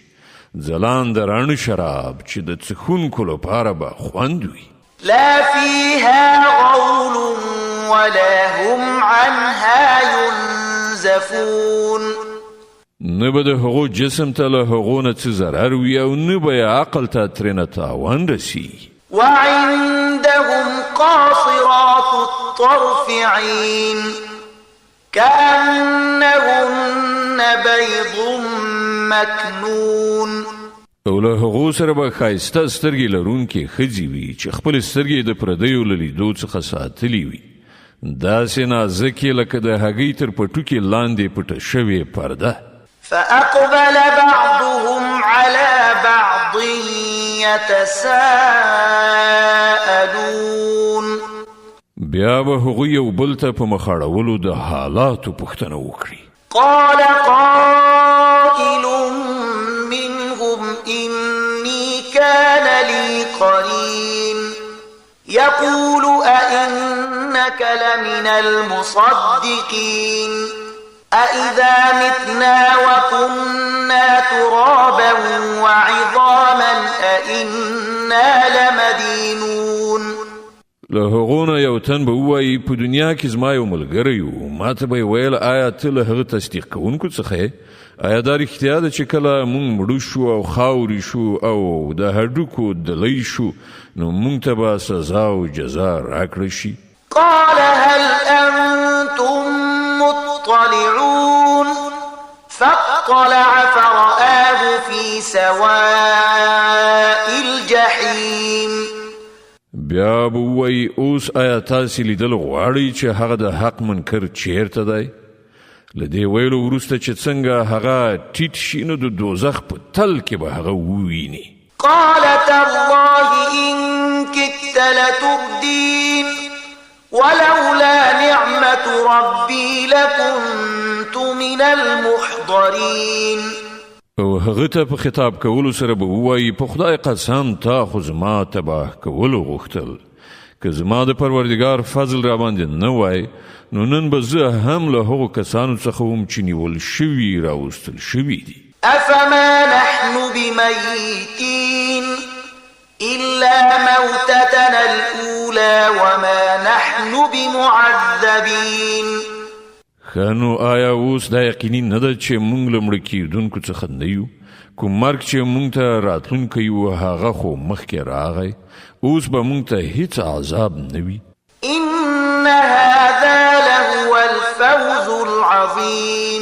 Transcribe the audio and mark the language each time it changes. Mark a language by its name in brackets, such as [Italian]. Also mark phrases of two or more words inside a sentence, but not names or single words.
[Pashto] ځلانده راڼه شراب چې د څښونکو لپاره به خوند وي. [Arabic] لا فيها غول ولا هم عنها ينزفون. [Pashto] نه به د هغو جسم ته له هغو نه څه ضرر وي او نه به یې عقل ته ترېنه تاوان رسي. [Arabic] وعندهم قاصرات الطرف عين كأنهن بيض مكنون. [Pashto] او له هغو سره به ښایسته سترګې لرونکې ښځې وي چې خپلې سترګې د پردیو له لیدو څخه ساتلې وي. داسې نازکې لکه د هګۍ تر پټوکې لاندې پټه شوې پرده. [Arabic] فأقبل بعضهم على بعض يتساءلون. [Pashto] بیا به هغوی یو بل ته په مخاړولو د حالاتو پوښتنه وکړي. [Arabic] قال قائل منهم إني كان لي قرين يقول أئنك لمن المصدقين أإذا متنا وكنا ترابا وعظاما أئنا لمدينون. [Pashto] له هغو نه یو تن به ووایي په دنیا کې زما یو ملګری و، ما ته به یې ویل آیا ته له هغه تصدیق کوونکو څخه یې؟ آیا دا رښتیا ده چې کله موږ مړه شو او خاورې شو او د هډوکو دلی شو نو موږ ته به سزا او جزا راکړه شي؟ [Arabic] قال هل أنتم مطلعون فاطلع فرآه في سواء الجحيم. [Pashto] بیا به ووایي اوس آیا تاسې لیدل غواړئ چې هغه د حق منکر چیرته دی؟ له دې ویلو وروسته چې څنګه هغه ټیټ شي نو د دوزخ په تل کې به هغه وویني. [Arabic] قال تالله إن كدت لتردين ولولا نعمة ربي لكنت من المحضرين. [Pashto] او هغه ته په خطاب کولو سره به ووایي په خدای قسم تا خو زما تباه کولو غوښتل. که زما د پروردګار فضل را باندې نه وای نو نن به زه هم له هغو کسانو څخه وم چې نیول شوي راوستل شوي دي. [Arabic] أفما نحن بميتين إلا موتتنا الأولى وما نحن بمعذبين. [Pashto] خانو آیا اوس دا یقیني نه ده چې موږ له مړه کېدونکو څخه نه یو؟ کوم مرګ چې موږ ته راتلونکی و هغه خو مخکې راغی، اوس به موږ ته هیڅ عذاب نه وي. [Arabic] إن هذا لهو الفوز العظيم.